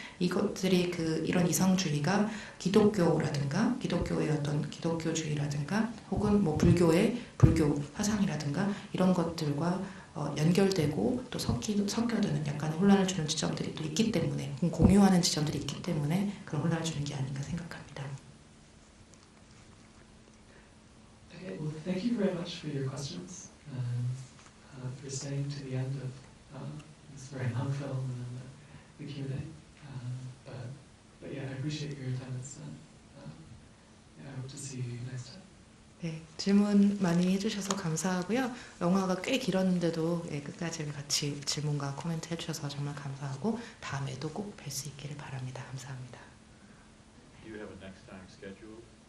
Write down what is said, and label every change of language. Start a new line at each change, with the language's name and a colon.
Korean: 이것들이 이런 이상주의가 기독교라든가 기독교의 어떤 기독교주의라든가 혹은 뭐 불교의 불교 사상이라든가 이런 것들과 연결되고 또 섞여드는 약간 혼란을 주는 지점들이 또 있기 때문에 공유하는 지점들이 있기 때문에 그런 혼란을 주는 게 아닌가 생각합니다.
English: Okay, well, thank you very much for your questions and for staying to the end of this very long film and the Q&A. But yeah, I appreciate your attendance and yeah, I hope to see you next time.
Korean: 네, 질문 많이 해주셔서 감사하고요. 영화가 꽤 길었는데도 예, 끝까지 같이 질문과 코멘트 해주셔서 정말 감사하고 다음에도 꼭 뵐 수 있기를 바랍니다. 감사합니다.
English: Do you have a next time schedule?